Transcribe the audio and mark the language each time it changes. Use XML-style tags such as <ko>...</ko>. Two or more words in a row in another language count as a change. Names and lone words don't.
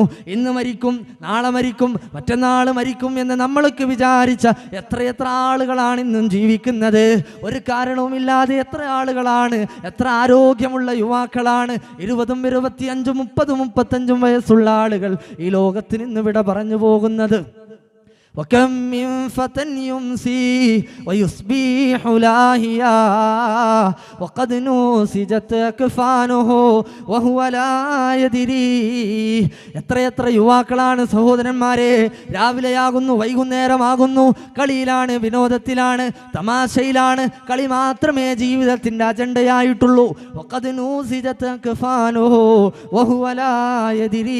<ml>ഇന്ന് മരിക്കും, നാളെ മരിക്കും, മറ്റന്നാൾ മരിക്കും എന്ന് നമ്മൾക്ക് വിചാരിച്ച എത്രയെത്ര ആളുകളാണ് ഇന്നും ജീവിക്കുന്നത്. ഒരു കാരണവുമില്ലാതെ എത്ര ആളുകളാണ്, എത്ര ആരോഗ്യമുള്ള യുവാക്കളാണ് 20, 25, 30, 35 വയസ്സുള്ള ആളുകൾ ഈ ലോകത്തിന് ഇന്ന് വിട പറഞ്ഞു പോകുന്നത്.</ml> <ar>وكم من فتى يمسي ويصبح لاهيا وقد نوسجت أكفانه وهو لا يدري.</ar> <ml>എത്ര യുവാക്കളാണ് സഹോദരന്മാരെ, രാവിലെയാകുന്നു വൈകുന്നേരമാകുന്നു, കളിയിലാണ്, വിനോദത്തിലാണ്, തമാശയിലാണ്. കളി മാത്രമേ ജീവിതത്തിൻ്റെ അജണ്ടയായിട്ടുള്ളൂ.</ml> <ar>وقد نوسجت أكفانه وهو لا يدري.</ar>